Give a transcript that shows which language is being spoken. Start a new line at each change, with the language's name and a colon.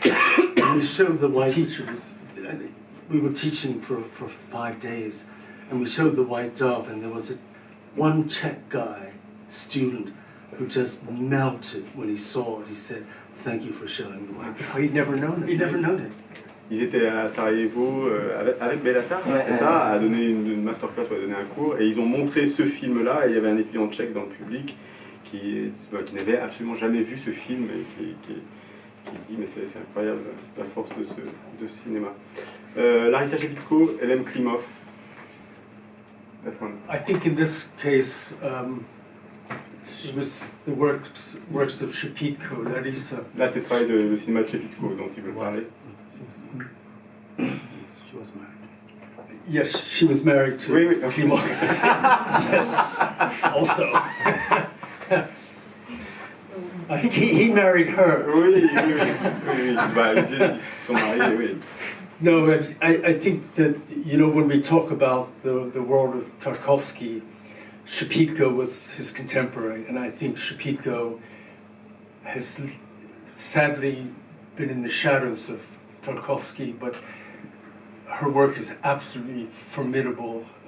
English: And we showed the white teachers. We were teaching for 5 days. And we showed the white dove. And there was one Czech guy, student, who just melted when he saw it. He said, "Thank you for showing the white dove." He'd never known it. He'd never known it.
French: Ils étaient à Sarajevo avec Belatar, c'est ça, à donner une masterclass ou à donner un cours, et ils ont montré ce film-là, et il y avait un étudiant tchèque dans le public qui n'avait absolument jamais vu ce film, et qui dit mais c'est incroyable la force de ce cinéma. Larissa Shepitko, elle aime Klimov.
English: I think in this case, it was the works of Shepitko, Larissa.
French: Là, c'est le travail de cinéma de Shepitko dont il veut parler.
English: She was married. Yes, she was married to Klimov. Yes, also. I think he married her.
French: Oui, bah, ils sont mariés, oui.
English: No, I think that, you know, when we talk about the world of Tarkovsky, Shepitko was his contemporary, and I think Shepitko has sadly been in the shadows of Tarkovsky, but her work is absolutely formidable.